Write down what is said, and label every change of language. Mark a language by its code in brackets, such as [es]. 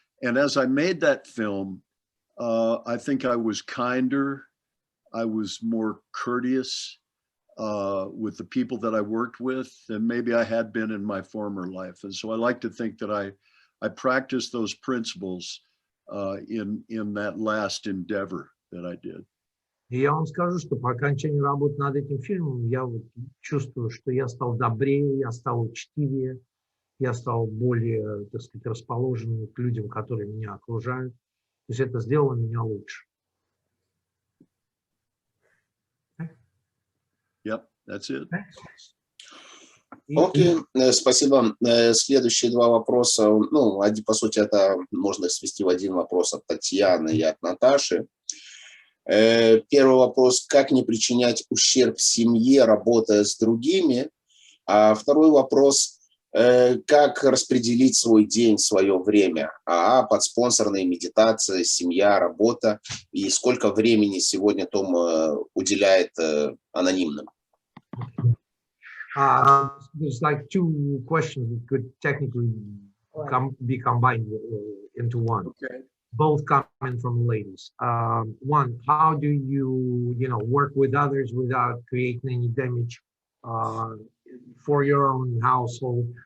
[en] And as I made that film, I think I was kinder, I was more courteous with the people that I worked with than maybe I had been in my former life. And so I like to think that I practiced those principles in that last endeavor that I did. [ru] И я вам скажу, что по окончании работы над этим фильмом я вот чувствую, что я стал добрее, я стал учтивее, я стал более, так сказать, расположенным к людям, которые меня окружают. То есть это сделало меня лучше. [en] Yep, that's it. [ru] Окей, спасибо. Следующие два вопроса, ну, по сути, это можно свести в один вопрос от Татьяны и от Наташи. Первый вопрос: как не причинять ущерб семье, работая с другими? А второй вопрос, как распределить свой день, свое время, под спонсорные медитации, семья, работа, и сколько времени сегодня Том уделяет анонимным? [en] There's like two questions that could technically be combined into one. Okay. Both coming from ladies. One, how do you, work with others without creating any damage for your own household?